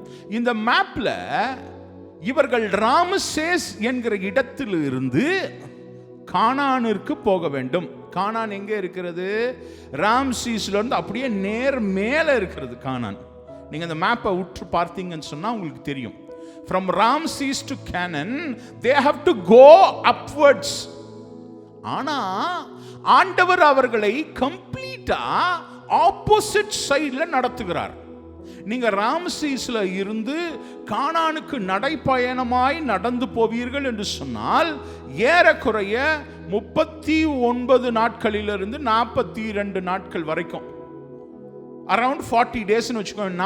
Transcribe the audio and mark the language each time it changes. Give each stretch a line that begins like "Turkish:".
Tamil: இந்த மேப்ல இவர்கள் ராமசேஸ் என்கிற இடத்தில் இருந்து கானானிற்கு போக வேண்டும். கானான் எங்கே இருக்கிறது? ராம்சீஸ்ல இருந்து அப்படியே நேர் மேலே இருக்கிறது கானான். நீங்க அந்த மேப்பை உற்று பார்த்தீங்கன்னு சொன்னா உங்களுக்கு தெரியும்.
English: From Ramses to Canaan they have to go upwards.
Tamil: ஆனா ஆண்டவர் அவர்களை கம்ப்ளீட்டா ஆப்போசிட் சைடுல நடத்துகிறார். நீங்க ராம்சீஸ்ல இருந்து கானானுக்கு நடைப்பயணமாய் நடந்து போவீர்கள் என்று சொன்னால் ஏறக்குறைய 39 நாட்களிலிருந்து 42 நாட்கள் வரைக்கும், அரௌண்ட் 40 டேஸ்னு வச்சுக்கோங்க.